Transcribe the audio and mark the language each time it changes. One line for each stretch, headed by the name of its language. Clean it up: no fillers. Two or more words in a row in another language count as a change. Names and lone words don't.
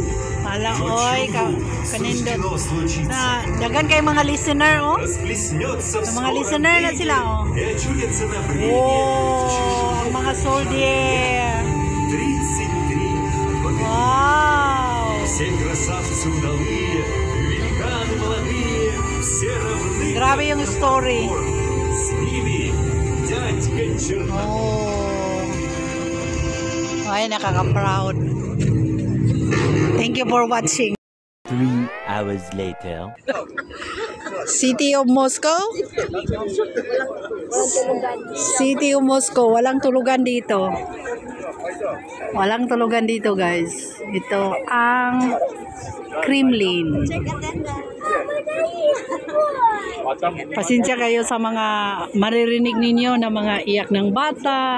Russian: Alang, Но oy, чуду
Cebuano: kanindot.
Russian: суждено случиться.
Cebuano: Na, dagan kay mga listener, oh.
Russian: Расплеснется в
Cebuano: Mga
Russian: скором
Cebuano: listener na
Russian: времени
Cebuano: sila, oh.
Russian: и очутятся на бреге
Cebuano: Oh, ang mga soldier.
Russian: 33 богатыря. Wow. Все красавцы удалые, великаны молодые, все равны.
Filipino: Grabe yung
Russian: как
Filipino: story.
Russian: топор. С ними дядька Черномор. Oh. Ay,
English: nakaka-proud. Thank you for watching. 3 hours later. City of Moscow? City of Moscow.
Filipino: Walang tulugan dito. Walang tulugan dito, guys. Ito ang Kremlin. Pasensya kayo sa mga maririnig ninyo na mga iyak ng bata.